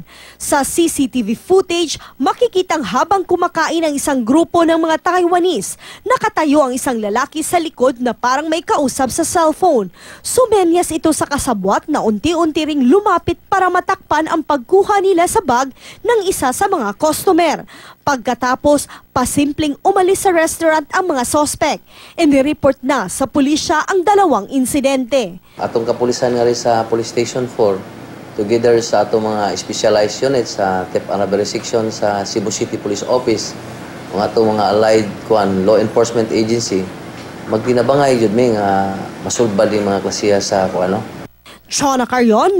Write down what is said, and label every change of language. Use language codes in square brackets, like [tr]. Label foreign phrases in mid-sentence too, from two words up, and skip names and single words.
[tl] Sa CCTV footage, makikitang habang kumakain ang isang grupo ng mga Taiwanese, nakatayo ang isang lalaki sa likod na parang may kausap sa cellphone. Sumenyas ito sa kasabwat na unti-unti ring lumapit para matakpan ang pagkuha nila sa bag ng isa sa mga customer. Pagkatapos, pasimpleng umalis sa restaurant ang mga sospek. Inireport na sa pulisya ang dalawang insidente. [ceb] Atong kapulisan nga rin sa Police Station 4, together sa atong mga [en] specialized units [ceb] sa [en] theft and robbery section [ceb] sa Cebu City Police Office, ang atong mga [en] allied law enforcement agency, [ceb] magtinabangay jud mi nga masulbad yung mga klasiya sa Chona